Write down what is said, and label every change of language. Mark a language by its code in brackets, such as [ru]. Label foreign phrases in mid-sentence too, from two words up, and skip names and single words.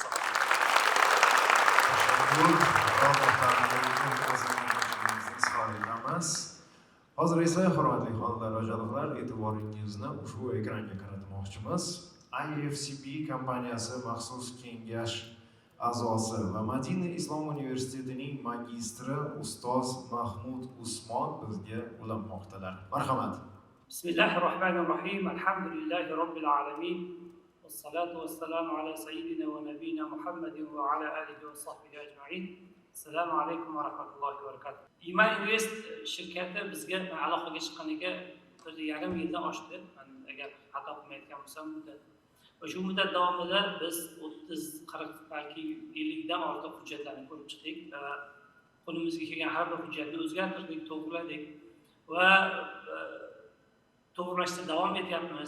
[uz] Hozir esa hurmatli xonlar va janobllar, e'tiboringizni ushbu ekranga qaratmoqchimiz. IFCB kompaniyasi maxsus kengash a'zosi va Madina Islom universitetining magistri ustoz Mahmud Usmon bizga ulanmoqdalar. Marhamat. [ar] Bismillahirrohmanirrohim. الحمد لله رب العالمين. والصلاة والسلام على سيدنا ونبينا نبينا محمد وعلى آله وصحبه أجمعين. السلام عليكم ورحمة الله وبركاته. [uz] Iman Invest shirkati bizga aloqaga chiqqaniga 1,5 yildan oshdi. Agar xato qilmayotgan bo'lsam, va shu muddat davomida biz 30, 40 balki 50 dan ortiq hujjatlarni ko'rib chiqdik va qo'limizga kelgan har bir hujjatni o'zgartirdik, to'g'riladik va to'g'rilashda davom etyapmiz.